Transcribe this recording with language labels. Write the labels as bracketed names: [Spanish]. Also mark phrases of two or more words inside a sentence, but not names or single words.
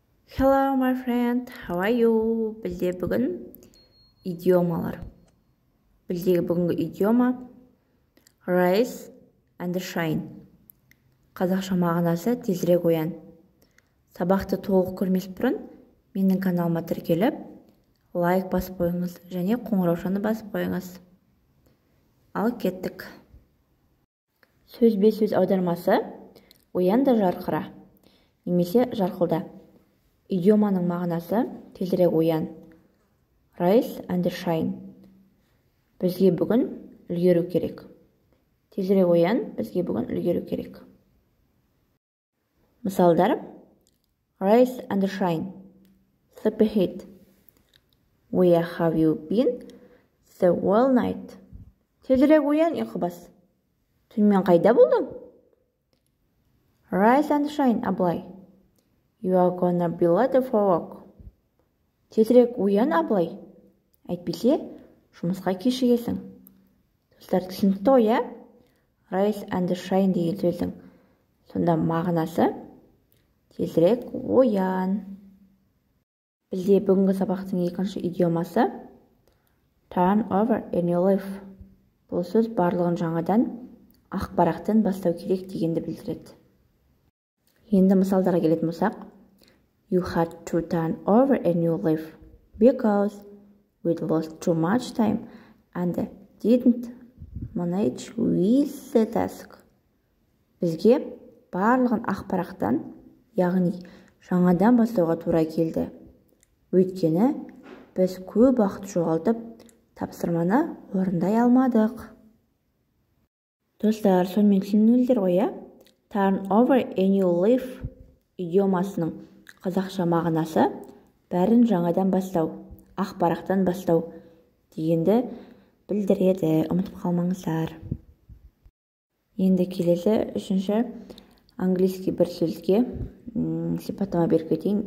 [English] Hello my friend, how are you? [Kazakh] Бізде бүгін идиомалар. Біздегі бүгінгі идиома [English] Rise and shine. [Kazakh] Қазақша мағынасы тезірек оян. Сабақты толық көрмес бұрын менің каналыма тіркеліп, лайк басып қойыңыз және қоңыраушаны басып қойыңыз. Ал кеттік. Сөзбе сөз аудармасы оян да жарқыра немесе жарқылда. Идиоманың мағынасы тезірек оян. [English] Rise and shine. [Kazakh] Бізге бүгін үлгеру керек. Тезірек оян, бізге бүгін үлгеру керек. Мысалдар: [English] Rise and shine. Sleepyhead. Where have you been the whole night? [Kazakh] Тезірек оян, ұйқыбас. Түнмен қайда болдың? [English] Rise and shine, Абылай. You are gonna be late for work. [Kazakh] Тезірек оян, Абылай. Әйтпесе, жұмысқа кешігесің. Достар, түсінікті ғой, иә? [English] Rise and shine [Kazakh] деген сөздің сонда мағынасы тезірек оян. Бізде бүгінгі сабақтың екінші идиомасы [English] turn over a new leaf. [Kazakh] Бұл сөз барлығын жаңадан ақ парақтан бастау керек дегенді білдіреді. Енді мысалдарға келетін болсақ, [English] You had to turn over a new leaf because we lost too much time and didn't manage with the task. [Kazakh] Бізге барлығын ақ парақтан, яғни жаңадан бастауға тура келді. Өйткені біз көп уақыт жоғалтып, тапсырманы орындай алмадық. Достар, сонымен түсіндіңіздер ғой, иә? [English] Turn over a new leaf [Kazakh] идиомасының қазақша мағынасы бәрін жаңадан бастау, ақ парақтан бастау дегенді білдіреді, ұмытып қалмаңыздар. Енді келесі үшінші английский бір сөзге сипаттама беріп кетейін.